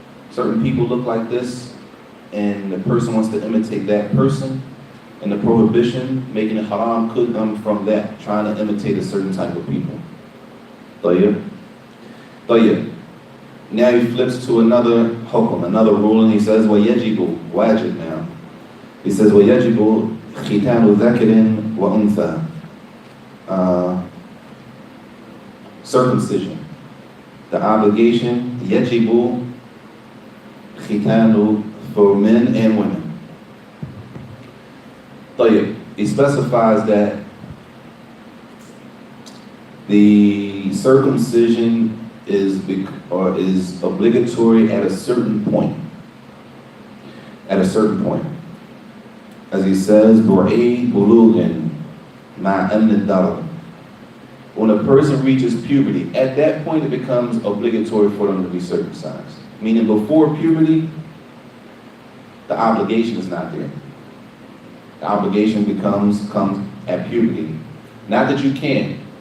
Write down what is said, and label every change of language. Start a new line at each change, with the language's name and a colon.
English: Certain people look like this, and the person wants to imitate that person, and the prohibition, making it haram, could come from that, trying to imitate a certain type of people. Tayyib. Tayyib. Now he flips to another hukum, another rule, and he says, وَيَجِبُ, wajib now. He says,
Arabic: وَيَجِبُ خِتَانُ ذَكَرٍ وَأُنْثَى.
English: Circumcision. The obligation, yajibu khitanu, for men and women. Tayyib. He specifies that the circumcision is obligatory at a certain point. At a certain point. As he says,
Arabic: بُعِيد بُلُوغٍ مَعَ أَمْنِ الدَّرَرِ.
English: When a person reaches puberty, at that point it becomes obligatory for them to be circumcised. Meaning before puberty, the obligation is not there. The obligation comes at puberty. Not that you can't.